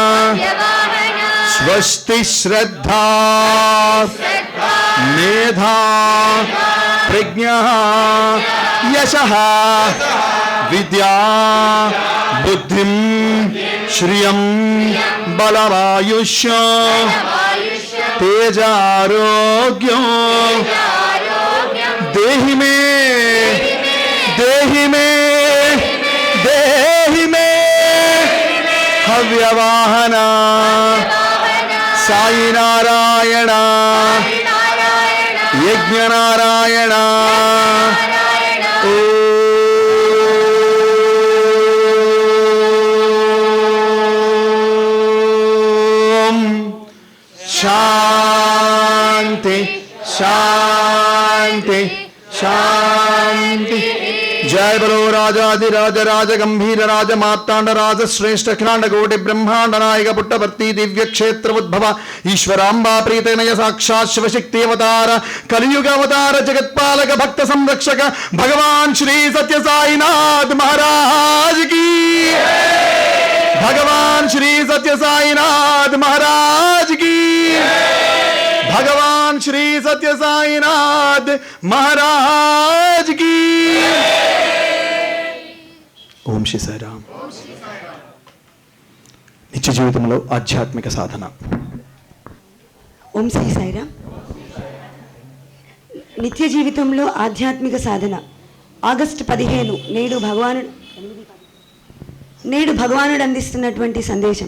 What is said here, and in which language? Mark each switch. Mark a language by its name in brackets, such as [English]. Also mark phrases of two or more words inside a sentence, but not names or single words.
[Sanskrit] స్వస్తి శ్రద్ధా మేధా ప్రజ్ఞా యశః విద్యా బుద్ధిం శ్రియం బలమాయుష్యం తేజారోగ్యం దేహి మే దేహి మే దేహి మే హవ్యవాహన. సాయి నారాయణ యజ్ఞ నారాయణ. శాంతి శాంతి శాంతి. [Hindi] जय बलो राजाधिराज राज गंभीर राज मार्तांड राज श्रेष्ठ अखिलांड कोटि ब्रह्मांड नायक पुट्टवर्ती दिव्य क्षेत्र उद्भव ईश्वरांबा प्रीतनय साक्षात् शिवशक्ति अवतार कलियुग अवतार जगत्पालक भक्त संरक्षक भगवान श्री सत्य साईनाथ महाराज की. भगवान श्री सत्य साईनाथ महाराज की. भगवान श्री सत्य साईनाथ महाराज की. [Telugu] ఓం శ్రీ సాయిరామ్. నిత్య జీవితంలో ఆధ్యాత్మిక సాధన. ఓం శ్రీ సాయిరామ్. నిత్య జీవితంలో ఆధ్యాత్మిక సాధన ఆగస్టు 15 నేడు భగవానుడు అందిస్తున్నటువంటి సందేశం.